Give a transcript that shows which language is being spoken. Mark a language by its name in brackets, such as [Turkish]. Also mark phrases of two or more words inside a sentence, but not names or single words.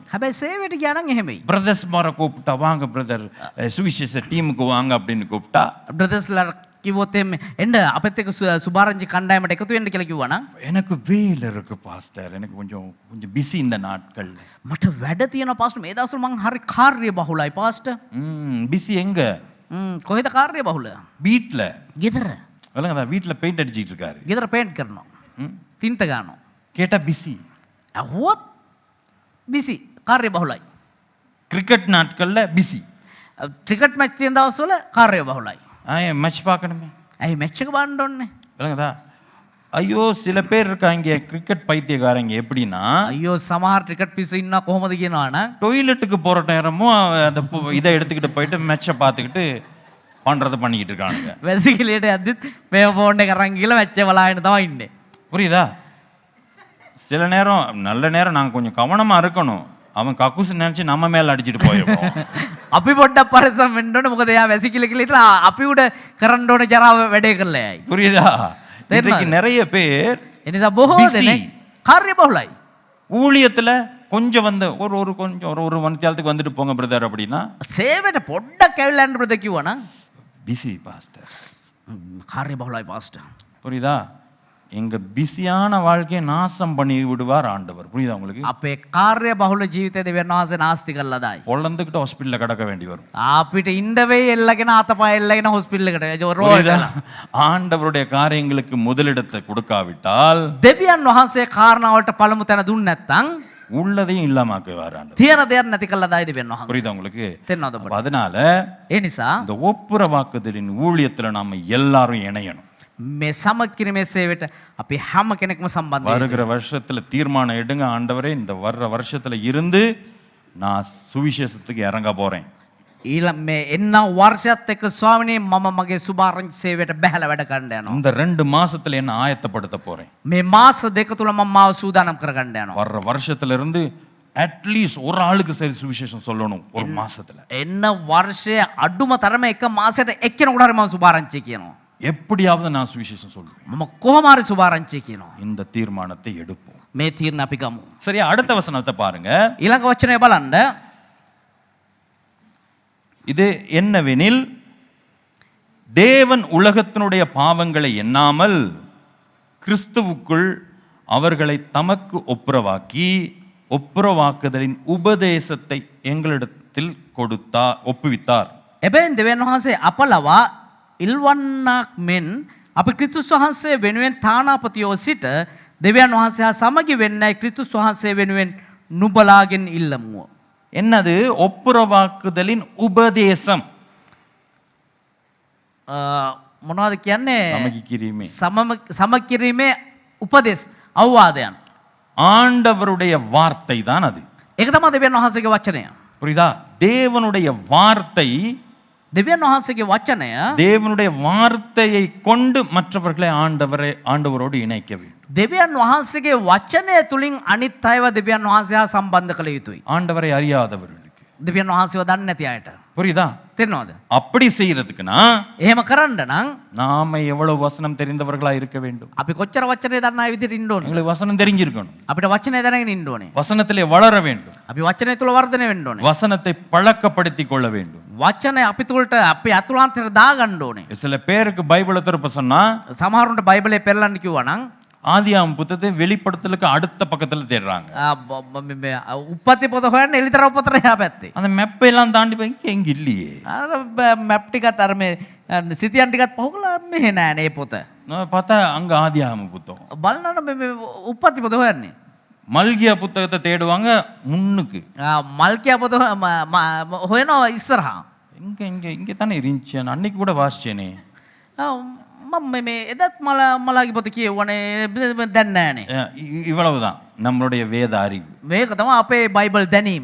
[Sinhala] හැබැයි සේවයට ගියා නම් එහෙමයි. [Tamil] பிரதர்ஸ் மார கூப்பிட்டா வாங்க பிரதர் சுவிசேஷ டீமுக்கு வாங்க அப்படின்னு கூப்பிட்டா [Sinhala] බ්‍රදර්ස්ලා කිව්වොත් එම් එන්න අපිත් එක්ක සුභාරංචි කණ්ඩායමට එකතු වෙන්න කියලා කිව්වා නම් [Tamil] எனக்கு வேலை இருக்கு பாஸ்டர், எனக்கு கொஞ்சம் கொஞ்சம் பிஸி இந்த நாட்கள். [Sinhala] මට වැඩ තියෙනවා පාස්ටර් මේ දවස්වල මං හරි කාර්ය බහුලයි පාස්ටර්. [Tamil] பிஸி எங்க? [Sinhala] කොහෙද කාර්ය බහුල? [Tamil] வீட்ல. [Sinhala] ගෙදර. [Tamil] இல்லைங்க, வீட்ல பெயிண்ட் அடிச்சிட்டு இருக்காரு. [Sinhala] ගෙදර පේන්ට් කරනවා. තින්ත ගන්නවා. [Tamil] கேட்டா பிஸி. [Sinhala] ඇහුවොත් බිසි කාර්ය බහුලයි. [Tamil] கிரிக்கெட் நாட்கள்ல பிஸி. [Sinhala] ක්‍රිකට් මැච් තියෙන දවස්වල කාර්ය බහුලයි. [Tamil] மேட்ச் பார்க்கணுமே. [Sinhala] ඇයි මැච් එක බලන්න ඕනේ? [Tamil] இல்லைங்கதா, ஐயோ சில பேர் இருக்காங்க கிரிக்கெட் பைத்தியக்காரங்க. எப்படின்னா [Sinhala] අයියෝ සමහර ක්‍රිකට් පිස්සු ඉන්නවා කොහොමද කියනවා නම් [Tamil] டொய்லெட்டுக்கு போற நேரமும் அந்த இதை எடுத்துக்கிட்டு போயிட்டு மேட்சை பார்த்துக்கிட்டு பண்றதை பண்ணிக்கிட்டு இருக்கானுங்க. [Sinhala] වැසිකිළියට යද්දිත් මේ ෆෝන් එක අරන් ගිහලා මැච් එක බලාගෙන තමයි ඉන්නේ. [Tamil] புரியுதா? சில நேரம் நல்ல நேரம் நாங்கள் கொஞ்சம் கவனமா இருக்கணும். அவன் கக்குசு நினைச்சு நம்ம மேல அடிச்சுட்டு போயிருக்கோம். [Sinhala] අපි පොඩ්ඩක් පරිස්සම් වෙන්න ඕනේ. මොකද එයා වැසිකිළි කියලා ඉතලා අපි උඩ කරන්න ඕනේ ජරාව වැඩේ කරලා යයි. [Tamil] புரியுதா? இன்னைக்கு நிறைய பேர் [Sinhala] ඒ නිසා බොහෝ busy. දෙනෙක් කාර්ය බහුලයි. [Tamil] ஊழியத்துல கொஞ்சம் வந்து ஒரு கொஞ்சம் ஒரு மணித்தியாலத்துக்கு வந்துட்டு போங்க பிரதர் அப்படின்னா [Sinhala] සේවයට පොඩ්ඩක් ඇවිල්ලා යන්න බ්‍රදර් කිව්වා නම් [Tamil] பிஸி பாஸ்டர். [Sinhala] කාර්ය බහුලයි පාස්ටර්. [Tamil] புரியுதா? எங்க பிஸியான வாழ்க்கையை நாசம் பண்ணி விடுவார் ஆண்டவர். புரியுதா உங்களுக்கு? [Sinhala] අපේ කාර්ය බහුල ජීවිතය දෙවියන් වහන්සේ නාස්ති කරලා දායි. [Tamil] பொழந்துக்கிட்டு ஹாஸ்பிட்டல்ல கிடக்க வேண்டி வரும். [Sinhala] අපිට ඉන්ඩවේ එල්ලගෙන අතපය එල්ලගෙන හොස්පිටල් එකට රෝල් [Tamil] புரியுதா? ஆண்டவருடைய காரியங்களுக்கு முதலிடத்தை கொடுக்காவிட்டால் [Sinhala] දෙවියන් වහන්සේ කාරණාවලට පළමු තැන දුන්නේ නැත්නම් [Tamil] உள்ளதையும் இல்லாமக்குவார் ஆண்டவர். [Sinhala] තියෙන දෙයක් නැති කළා දායි දෙවියන් වහන්සේ. [Tamil] புரியுதா உங்களுக்கு? [Sinhala] තේරෙනවද [Tamil] அப்ப [Sinhala] ඔබට? [Tamil] அதனால [Sinhala] ඒ නිසා [Tamil] இந்த ஒப்புரவாக்குதலின் ஊழியத்துல நாம எல்லாரும் இணையணும். [Sinhala] මේ සමකිරීමේ සේවයට අපි හැම කෙනෙක්ම සම්බන්ධ වෙන්න. [Tamil] வருகிற வருஷத்துல தீர்மானம் எடுங்க, ஆண்டவரே இந்த வர்ற வருஷத்துல இருந்து நான் சுவிசேஷத்துக்கு இறங்க போறேன். [Sinhala] ඊළඟ මේ එන්න වර්ෂයත් එක්ක ස්වාමිනේ මම මගේ සුභාරංචි සේවයට බැහැලා වැඩ කරන්න යනවා. [Tamil] இந்த 2 மாசத்துல என்ன ஆயத்தப்படுத்த போறேன். [Sinhala] මේ මාස දෙක තුල මම මාව සූදානම් කරගන්න යනවා. [Tamil] வர்ற வருஷத்துல இருந்து அட்லீஸ்ட் ஒரு ஆளுக்கு சரி சுவிசேஷம் சொல்லணும் ஒரு மாசத்துல. [Sinhala] එන්න වර්ෂයේ අඩුම තරම එක මාසෙට එක්කෙනෙකුට හරි මම සුභාරංචි කියනවා. [Tamil] எப்படியாவது நான் சுவிசேஷம் சொல்லுவேன். [Sinhala] මම කොහොම හරි සුභාරංචි කියනවා. [Tamil] இந்த தீர்மானத்தை எடுப்போம். [Sinhala] මේ තීරණ අපි ගමු. [Tamil] சரியா? அடுத்த வசனத்தை பாருங்க. [Sinhala] ඊළඟ වචනය බලන්න. [Tamil] இது என்னவெனில் தேவன் உலகத்தினுடைய பாவங்களை எண்ணாமல் கிறிஸ்துவுக்குள் அவர்களை தமக்கு ஒப்புரவாக்குதலின் உபதேசத்தை எங்களிடத்தில் ஒப்புவித்தார். [Sinhala] එබැවින් දෙවියන් වහන්සේ අප ලවා ඉල්වන්නක් මෙන් අපි ක්‍රිස්තුස් වහන්සේ වෙනුවෙන් තානාපතියෝ සිට දෙවියන් වහන්සේ හා සමගි වෙන්නයි ක්‍රිස්තුස් වහන්සේ වෙනුවෙන් නුබලාගෙන් ඉල්ලමුව. [Tamil] என்னது ஒப்புரவாக்குதலின் உபதேசம்? [Sinhala] මොනවද කියන්නේ? சமகிக்கிරීமே. සමකිරීමේ උපදෙස් අවවාදයන්. [Tamil] ஆண்டவருடைய வார்த்தை தான் அது. [Sinhala] ඒක තමයි දෙවියන් වහන්සේගේ වචනය. [Tamil] புரியுதா? தேவனுடைய வார்த்தை, [Sinhala] දෙවියන් වහන්සේගේ වචනය, [Tamil] தேவனுடைய வார்த்தையை கொண்டு மற்றவர்களை ஆண்டவரோடு இணைக்க வேண்டும். [Sinhala] දෙවියන් වහන්සේගේ වචනය තුලින් අනිත් අයව දෙවියන් වහන්සේ හා සම්බන්ධ කළ යුතුයි. [Tamil] ஆண்டவரை அறியாதவர்களுக்கு. [Sinhala] දෙවියන් වහන්සේව දන්නේ නැති අයට. [Tamil] புரியுதா? [Sinhala] තේරෙනවද? [Tamil] அப்படி செய்யறதுக்குன்னா [Sinhala] එහෙම කරන්න නම් [Tamil] நாம எவ்வளவு வசனம் தெரிந்தவர்களா இருக்க வேண்டும். [Sinhala] අපි කොච්චර වචනේ දන්න අය විදිහට ඉන්න ඕනේ. [Tamil] எங்களுக்கு வசனம் தெரிஞ்சிருக்கணும். [Sinhala] අපිට වචනේ දැනගෙන ඉන්න ඕනේ. [Tamil] வசனத்திலே வளர வேண்டும். [Sinhala] අපි වචනේ තුල වර්ධනය වෙන්න ඕනේ. [Tamil] வசனத்தை பழக்கப்படுத்திக் கொள்ள வேண்டும். [Sinhala] වචනේ අපි තුලට අපි අතුලාන්තයට දාගන්න ඕනේ. [Tamil] சில பேருக்கு பைபிளை திருப்ப சொன்னா [Sinhala] සමහරුන්ට බයිබලේ පෙරලන්න කිව්වා නම් [Tamil] ஆதியாகம புத்தகத்தை வெளிப்படுத்தலுக்கு அடுத்த பக்கத்துல தேடுறாங்க. [Sinhala] උප්පත්ති පොත හොයන්න එලිතර පොතට එහා පැත්තේ. [Tamil] அந்த மெப்பை எல்லாம் தாண்டி போய் இங்க இல்லையே. [Sinhala] අර මැප් ටිකත් අර මේ සිතියන් ටිකත් පහුකලා මෙහෙ නෑ නේ පොත. [Tamil] நான் பார்த்தா அங்க ஆதியாகம புத்தகம். [Sinhala] බලන්න මේ උප්පත්ති පොත හොයන්නේ. [Tamil] மல்கியா புத்தகத்தை தேடுவாங்க முன்னுக்கு. [Sinhala] මල්කියා පොත හොයනවා ඉස්සරහා. [Tamil] இங்க இங்க இங்க தானே இருந்துச்சு. நான் அன்னைக்கு கூட வாசிச்சேனே. [Sinhala] මම මේ එදත් මලාගේ පොත කියවනේ දැන් නෑනේ. [Tamil] இவ்வளவுதான் நம்மளுடைய வேத அறிவு. [Sinhala] මේක තමයි අපේ බයිබල් දැනීම.